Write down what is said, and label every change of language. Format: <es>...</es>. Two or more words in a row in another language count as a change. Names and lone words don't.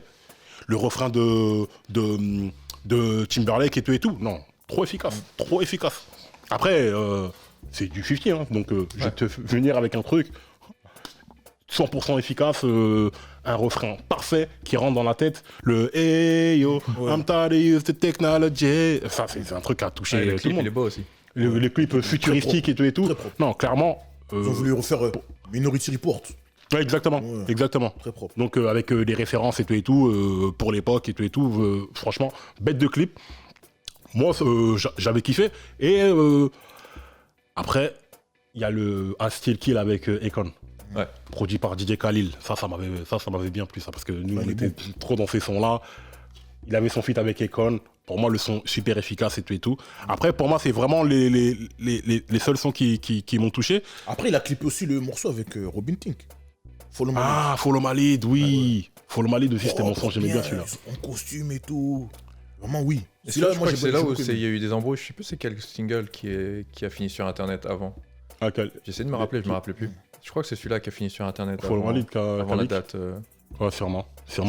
<fr>Le refrain de Timberlake et tout, non, trop efficace, trop efficace. Après, c'est du 50, hein, donc je vais te venir avec un truc 100% efficace, un refrain parfait qui rentre dans la tête, le</fr> <en>hey yo, I'm tired of use the technology.</en> <fr>Ça, c'est un truc à toucher le tout le clip, monde. il est beau aussi. Les clips futuristiques et tout. Très propre. Non, clairement. Ils ont voulu refaire Minority Report. Ouais, exactement, Ouais. exactement. Très propre. Donc avec les références et tout, pour l'époque et tout, franchement, bête de clip. Moi, j'avais kiffé. Et après, il y a un style kill avec Akon. Ouais. produit par DJ Khalil. Ça m'avait bien plu, ça, parce que nous, Ouais, on il est était trop dans ces sons-là. Il avait son feat avec Akon. Pour moi, le son super efficace et tout et tout. Après, pour moi, c'est vraiment les seuls sons qui m'ont touché. Après, il a clippé aussi le morceau avec Robin Thicke. Follow My Lead. Ah, Follow My Lead, oui. Follow My Lead aussi, c'était mon son, j'aimais bien celui-là. En costume et tout. Vraiment, oui. Et Celui-là, je crois que c'est là où j'ai il y a eu des embrouilles. Je sais plus c'est quel single qui a fini sur internet avant. Ah, J'essaie de me rappeler, je me rappelle plus. Je crois que c'est celui-là qui a fini sur internet Follow My Lead, avant la date. Ouais, sûrement. Sûrement,</fr>